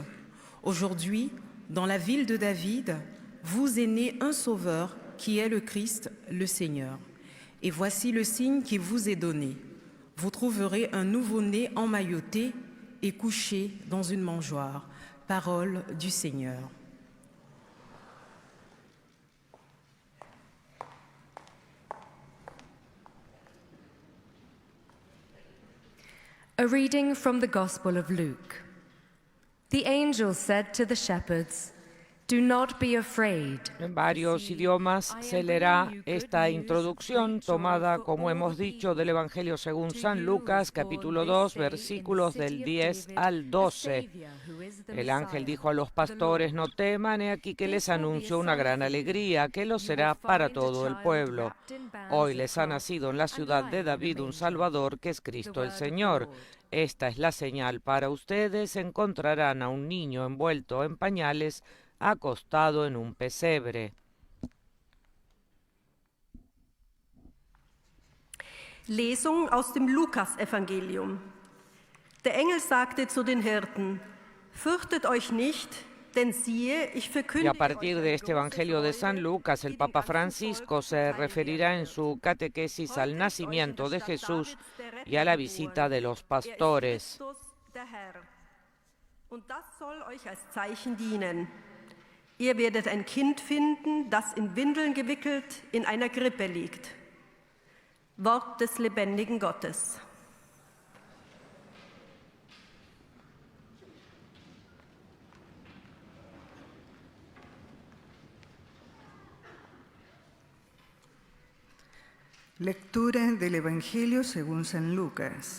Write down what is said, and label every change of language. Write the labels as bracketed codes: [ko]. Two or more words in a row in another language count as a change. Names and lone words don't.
[fr] Aujourd'hui, dans la ville de David, vous est né un sauveur qui est le Christ, le Seigneur. Et voici le signe qui vous est donné. Vous trouverez un nouveau-né emmailloté et couché dans une mangeoire. Parole du Seigneur. [en] A reading from the Gospel of Luke. The angel said to the shepherds, "Do not be afraid." [es] En varios idiomas se leerá esta introducción tomada, como hemos dicho, del Evangelio según San Lucas, capítulo 2, versículos del 10 al 12. El ángel dijo a los pastores: no teman, he aquí que les anuncio una gran alegría, que lo será para todo el pueblo. Hoy les ha nacido en la ciudad de David un Salvador, que es Cristo el Señor. Esta es la señal para ustedes: encontrarán a un niño envuelto en pañales, acostado en un pesebre. [de] Lesung aus dem Lukas-Evangelium. Der Engel sagte zu den Hirten: Fürchtet euch nicht, denn siehe, ich [es] Y [de] verkündige [es] a partir de este Evangelio de San Lucas, el Papa Francisco se referirá en su catequesis al nacimiento de Jesús y a la visita de los pastores. [de] Und das soll euch als Zeichen dienen. Ihr werdet ein Kind finden, das in Windeln gewickelt in einer Krippe liegt. Wort des lebendigen Gottes. [es] Lectura del Evangelio según San Lucas.